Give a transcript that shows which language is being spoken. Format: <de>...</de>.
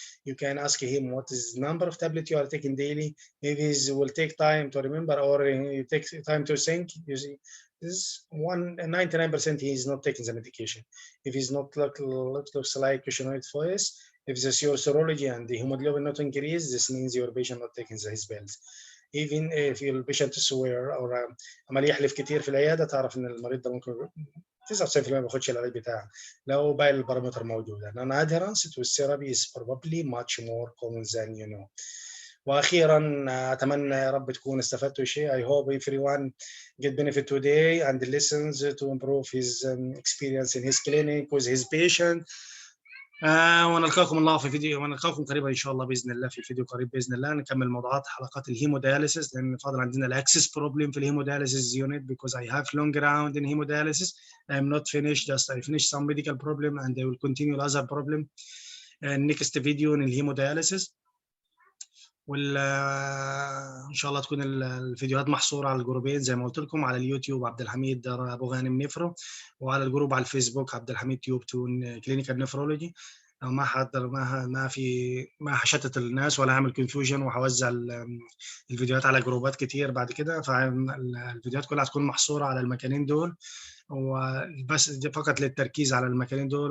<en>You can ask him what is the number of tablets you are taking daily. Maybe it will take time to remember, or you take time to think. You see, this 99% he is not taking the medication. If he's not looks like cushionic voice, if it's your serology and the hemoglobin not increased, this means your patient not taking his pills. Even if your patient swear or</en> <ar>عمال يحلف كتير في العياده، تعرف ان المريض ده ممكن 99% ما بياخدش العلاج بتاعه لو باقي البارامتر موجوده.</ar> <en>Non-adherence to therapy is probably much more common than you know.</en> <ar>واخيرا اتمنى يا رب تكونوا استفدتوا شيء.</ar> <en>I hope everyone get benefit today and listens to improve his experience in his clinic with his patient.</en> <ar>ونلقاكم الله في فيديو، ونلقاكم قريبا ان شاء الله باذن الله في فيديو قريب باذن الله. نكمل موضوعات حلقات الهيمودياليسيس، لان فاضل عندنا الاكسس بروبلم في الهيمودياليسيس يونت</ar> <en>because I have long round in hemodialysis. I am not finished, just I finished some medical problem and I will continue other problem next video in الهيمودياليسيس.</en> <ar>ان شاء الله تكون الفيديوهات محصوره على الجروبين زي ما قلت لكم، على اليوتيوب عبد الحميد ابو غانم نفرو، وعلى الجروب على الفيسبوك عبد الحميد تيوب 2 كلينيكال نفرولوجي. ما حضر ما هشتت الناس ولا هعمل كونفيوجن وهوزع الفيديوهات على جروبات كتير بعد كده، فالفيديوهات كلها هتكون محصوره على المكانين دول، وبس فقط للتركيز على المكانين دول.</ar>